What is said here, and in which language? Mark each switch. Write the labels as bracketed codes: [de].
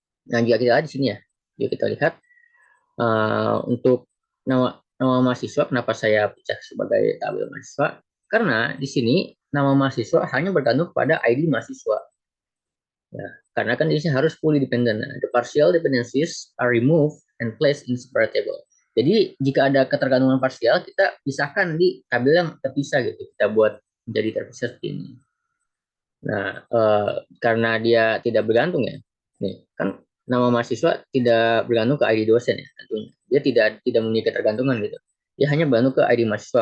[id] Nah, jika kita lihat di sini ya, jika kita lihat untuk nama mahasiswa, kenapa saya pecah sebagai tabel mahasiswa? Karena di sini nama mahasiswa hanya bergantung pada ID mahasiswa. Ya, karena kan di sini harus fully dependent. [en] Nah, the partial dependencies are removed and placed in separate table. [id] Jadi jika ada ketergantungan parsial, kita pisahkan di tabel yang terpisah gitu. Kita buat menjadi terpisah seperti ini. Nah, karena dia tidak bergantung ya, nih kan nama mahasiswa tidak bergantung ke ID dosen ya tentunya. Dia tidak memiliki ketergantungan gitu. Dia hanya bergantung ke ID mahasiswa.